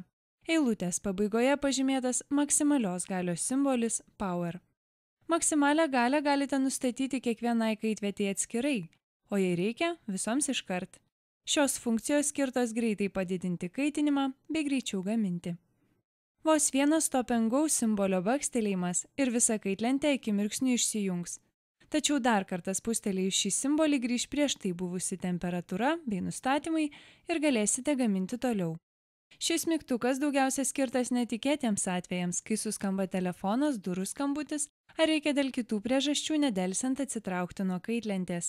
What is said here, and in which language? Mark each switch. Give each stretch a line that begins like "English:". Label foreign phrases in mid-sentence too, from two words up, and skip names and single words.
Lithuanian: Eilutės pabaigoje pažymėtas maksimalios galios simbolis Power. Maksimalią galią galite nustatyti kiekvienai kaitvietei atskirai, o jei reikia, visoms iškart. Šios funkcijos skirtos greitai padidinti kaitinimą bei greičiau gaminti. Vos vienas
English: stop and go
Lithuanian: simbolio bakstelėjimas ir visa kaitlentė akimirksniu išsijungs. Tačiau dar kartą spustelėjus šį simbolį grįš prieš tai buvusi temperatūra bei nustatymai ir galėsite gaminti toliau. Šis mygtukas daugiausia skirtas netikėtiems atvejams, kai suskamba telefonas, durų skambutis ar reikia dėl kitų priežasčių nedelsiant atsitraukti nuo kaitlentės.